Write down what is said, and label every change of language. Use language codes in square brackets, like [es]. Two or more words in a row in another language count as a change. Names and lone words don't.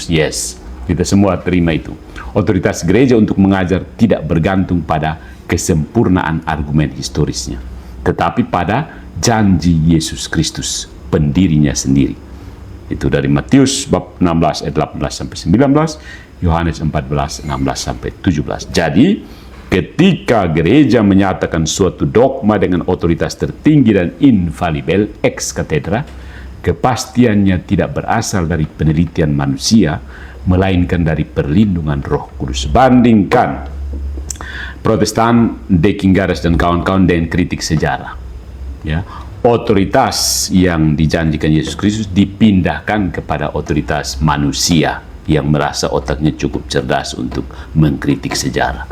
[id] Yes, kita semua terima itu. Otoritas gereja untuk mengajar tidak bergantung pada kesempurnaan argumen historisnya, tetapi pada janji Yesus Kristus, pendirinya sendiri. Itu dari Matius bab 16 ayat 18-19, Yohanes 14, 16-17. Jadi, ketika gereja menyatakan suatu dogma dengan otoritas tertinggi dan infalibel [la] ex cathedra, [id] kepastiannya tidak berasal dari penelitian manusia, melainkan dari perlindungan Roh Kudus. Bandingkan Protestan, Dekingares dan kawan-kawan dengan kritik sejarah. Ya, otoritas yang dijanjikan Yesus Kristus dipindahkan kepada otoritas manusia yang merasa otaknya cukup cerdas untuk mengkritik sejarah.